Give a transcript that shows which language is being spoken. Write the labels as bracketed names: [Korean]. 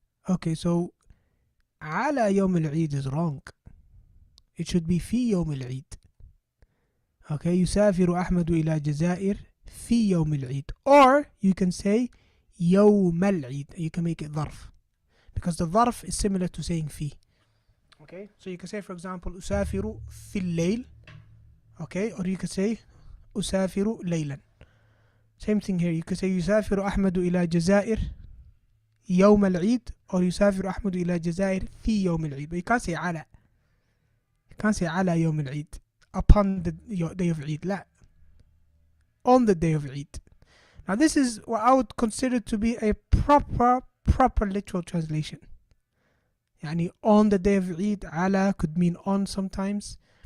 [English] Okay, so [Arabic] على يوم العيد [English] is wrong. It should be [Arabic] في يوم العيد. Okay, يسافر أحمد إلى الجزائر في يوم العيد. [English] Or you can say [Arabic] يوم العيد. [English] You can make it ظرف, because the ظرف is similar to saying في. Okay, so you can say, for example, [Arabic] أسافر في الليل. [English] Okay, or you could say [Arabic] أسافر ليلا. [English] Same thing here. You could say [Arabic] يسافر أحمد إلى الجزائر يوم العيد, or يسافر أحمد إلى الجزائر في يوم العيد. [English] But you can't say [Arabic] على. [English] You can't say [Arabic] على يوم العيد, [English] upon the day of Eid. [Arabic] لا. [English] On the day of Eid. Now this is what I would consider to be a proper literal translation. [Arabic] يعني [English] on the day of Eid, على could mean on sometimes.